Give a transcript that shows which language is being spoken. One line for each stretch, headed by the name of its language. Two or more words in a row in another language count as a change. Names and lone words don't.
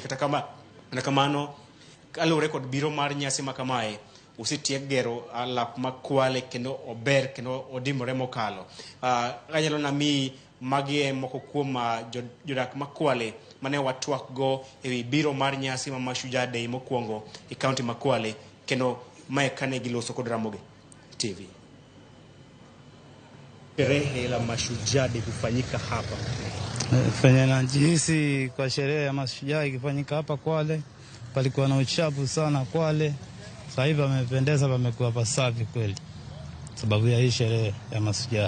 Luo (Kenya and Tanzania): Kata kamano kalure kod biro mar nyasi ma kamae osetiek gero alap ma KWALE kendo ober kendo odimore mokalo. Anyalo nami magi moko kuom jodak ma KWALE mane watwak go e wi biro mar nyasi ma Mashujaa Day mokwongo e kaunti ma KWALE, kendo mae kane giloso kod Ramogi TV.
Swahili: Sherehe la Mashujaa kufanyika hapa. Fanya najihisi kwa sherehe ya Mashujaa ikifanyika hapa Kwale, palikuwa na uchafu sana Kwale. Sasa hivi wamependeza, wamekuwa pasafi kweli sababu ya hii sherehe ya Mashujaa.